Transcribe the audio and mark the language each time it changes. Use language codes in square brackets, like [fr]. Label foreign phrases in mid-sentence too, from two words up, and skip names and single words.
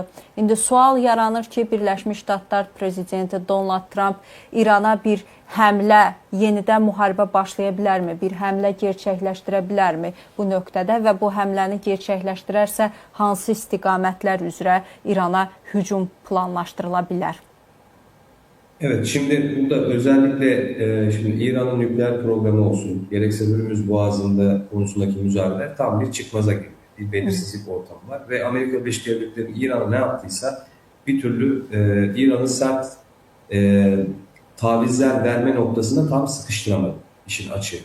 [az] İndi sual yaranır ki, Birləşmiş Ştatlar prezidenti Donald Trump İrana bir həmlə, yenidən müharibə başlaya bilərmi? Bir həmlə gerçəkləşdirə bilərmi bu nöqtədə və bu həmləni gerçəkləşdirərsə hansı istiqamətlər üzrə İrana hücum planlaşdırıla bilər? [tr] Evet, şimdi burada özellikle şimdi İran'ın nükleer programı olsun, gerekse Hürmüz Boğazı'nda konusundaki müzakere tam bir çıkmaza girdi. Bir belirsizlik ortamı var ve Amerika Birleşik Devletleri İran'a ne yaptıysa bir türlü İran'ı sert tavizler verme noktasında tam sıkıştıramadı işin açığı.